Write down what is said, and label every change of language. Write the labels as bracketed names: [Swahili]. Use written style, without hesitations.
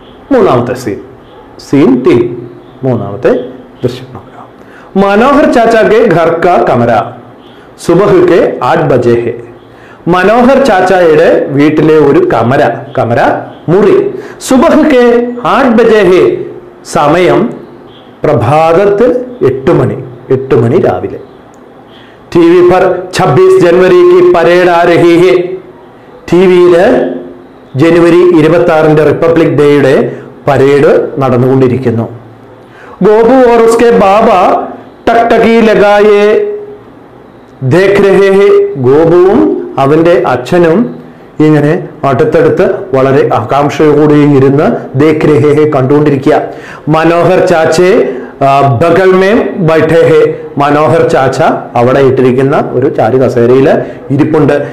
[Malayalam] 3ാമത്തെ scene 3. 3ാമത്തെ ദൃശ്യം നോക്കാം. മനോഹർ [Hindi] ചാച്ച K ഘർ കാ കമര. സുബഹ് കെ 8 ബജെ ഹെ. [Malayalam] മനോഹർ ചാച്ചയുടെ വീട്ടിലെ ഒരു കമര മുറി. [Hindi] സുബഹ് കെ 8 ബജെ ഹെ, [Malayalam] സമയം പ്രഭാതത്തിൽ 8 മണി രാവിലെ. [Hindi] टीवी पर 26 जनवरी की परेड आ रही है. [Malayalam] ടിവിയില് ജനുവരി 26 റിപ്പബ്ലിക് ഡേയുടെ പരേഡ് നടന്നുകൊണ്ടിരിക്കുന്നു. [Hindi] ഗോപു और उसके बाबा टकटकी लगाए देख रहे हैं. [Malayalam] ഗോപുവും അവന്റെ അച്ഛനും ഇങ്ങനെ അടുത്തടുത്ത് വളരെ ആകാംക്ഷയോടെ ഇരുന്ന് [Hindi] ദേഖ് രഹേ ഹെ, [Malayalam] കണ്ടുകൊണ്ടിരിക്കുക. [Hindi] മനോഹർ ചാച്ചെ ബഗൽ മേം ബൈഠേ ഹെ. [Malayalam] മനോഹർ ചാച്ച അവിടെ ഇട്ടിരിക്കുന്ന ഒരു ചാരു കസേരയിൽ ഇരിപ്പുണ്ട്.